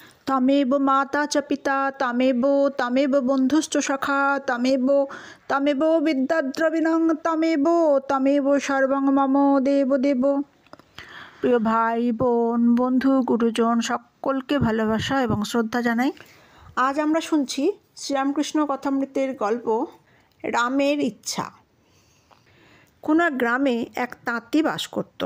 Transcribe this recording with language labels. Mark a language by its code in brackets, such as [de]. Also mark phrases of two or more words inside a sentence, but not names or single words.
[sa] तमेव माता च पिता तमेव बन्धुश्च सखा तमेव विद्याद्रविणं तमेव सर्वं मम देव देव। [bn] প্রিয় ভাই বোন বন্ধু গুরুজন সকলকে ভালোবাসা এবং শ্রদ্ধা জানাই। আজ আমরা শুনছি শ্রীরামকৃষ্ণ কথামৃতের গল্প রামের ইচ্ছা। কোনো এক গ্রামে এক তাঁতি বাস করত।